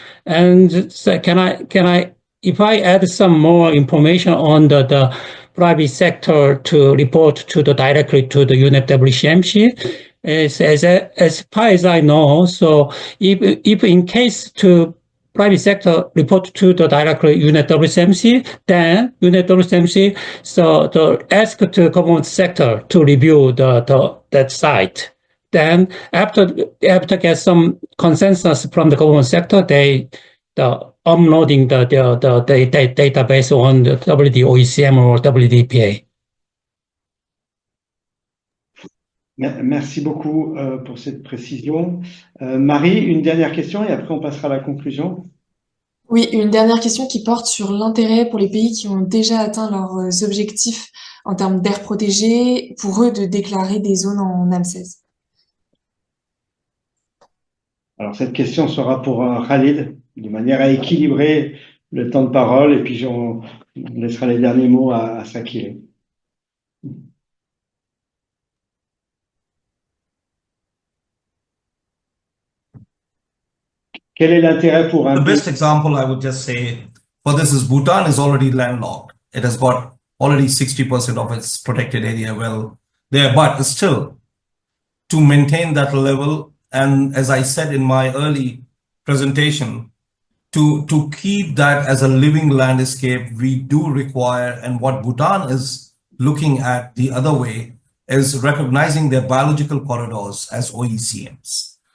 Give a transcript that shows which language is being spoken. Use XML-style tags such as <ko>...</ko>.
<en>And so can I if I add some more information on the private sector to report directly to the UNEP WCMC, as far as I know, so if in case to private sector report to the directly UNEP WCMC, then UNEP WCMC so ask to government sector to review that site. Then after get some consensus from the government sector, they uploading the database on the WDOECM or WDPA.</en> <fr>Merci beaucoup pour cette précision. Marie, une dernière question et après on passera à la conclusion. Oui, une dernière question qui porte sur l'intérêt pour les pays qui ont déjà atteint leurs objectifs en termes d'aires protégées, pour eux de déclarer des zones en AMSES. Alors cette question sera pour Khalid, de manière à équilibrer le temps de parole et puis on laissera les derniers mots à Sakile. Quel est l'intérêt pour un</fr> <en>The</en> <fr>pays?</fr> <en>best example I would just say for this is Bhutan is already landlocked. It has got already 60% of its protected area well there, but still to maintain that level, and as I said in my early presentation, to keep that as a living landscape, we do require, and what Bhutan is looking at the other way is recognizing their biological corridors as OECMs.</en>